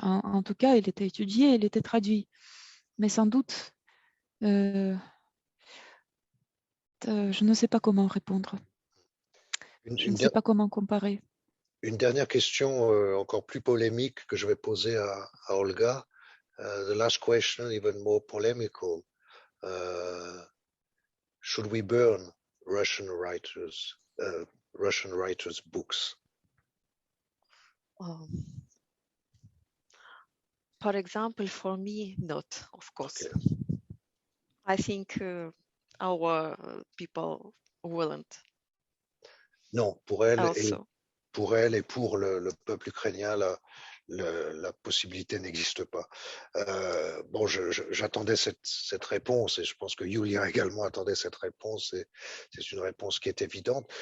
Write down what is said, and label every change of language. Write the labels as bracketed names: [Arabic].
[French] En tout cas, il était étudié, il était traduit. Mais sans doute, je ne sais pas comment répondre. Je ne sais pas comment comparer. Une dernière question encore plus polémique que je vais poser à Olga. [English] The last question, even more polemical. Should we burn Russian writers' books? For example, for me, not, of course. Okay. I think our people wouldn't. [French] Non, pour elle [English] Also. [French] Et pour le peuple ukrainien, la possibilité n'existe pas. Bon, j'attendais cette réponse et je pense que Yulia également attendait cette réponse et c'est une réponse qui est évidente.